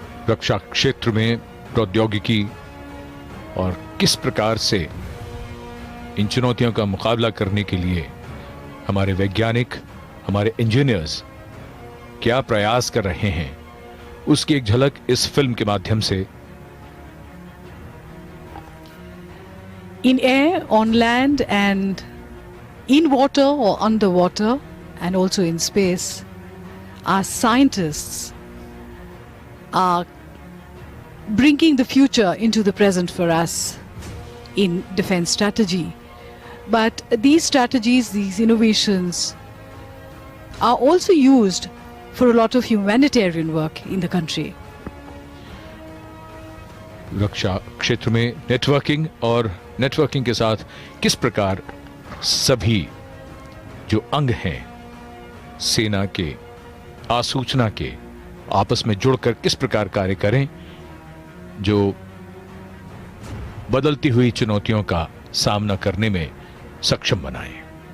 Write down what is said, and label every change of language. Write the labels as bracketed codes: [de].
[hi] रक्षा क्षेत्र में प्रौद्योगिकी और किस प्रकार से इन चुनौतियों का मुकाबला करने के लिए हमारे वैज्ञानिक, हमारे इंजीनियर्स क्या प्रयास कर रहे हैं, उसकी एक झलक इस फिल्म के माध्यम से। [en] In air, on land, and in water or underwater, and also in space, our scientists are bringing the future into the present for us in defense strategy. But these strategies, these innovations are also used for a lot of humanitarian work in the country. [hi] रक्षा क्षेत्र में networking और networking के साथ किस प्रकार सभी जो अंग हैं सेना के, आसूचना के, आपस में जुड़कर किस प्रकार कार्य करें जो बदलती हुई चुनौतियों का सामना करने में सक्षम बनाएं।